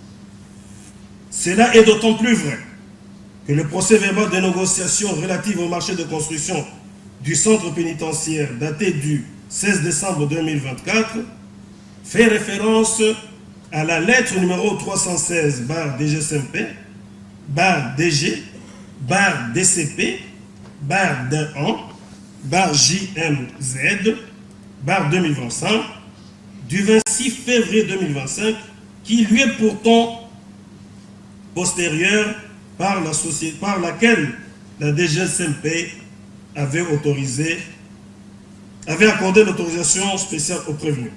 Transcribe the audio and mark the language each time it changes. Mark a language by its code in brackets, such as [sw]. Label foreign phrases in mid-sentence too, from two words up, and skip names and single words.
[fr] Cela est d'autant plus vrai que le procès verbal de négociation relative au marché de construction du centre pénitentiaire daté du 16 décembre 2024 fait référence à la lettre numéro 316 bar DGCMP, bar DG, bar DCP, bar D1, bar JMZ, bar 2025, du 26 février 2025, qui lui est pourtant postérieure par la société par laquelle la DGCMP avait accordé l'autorisation spéciale aux prévenus.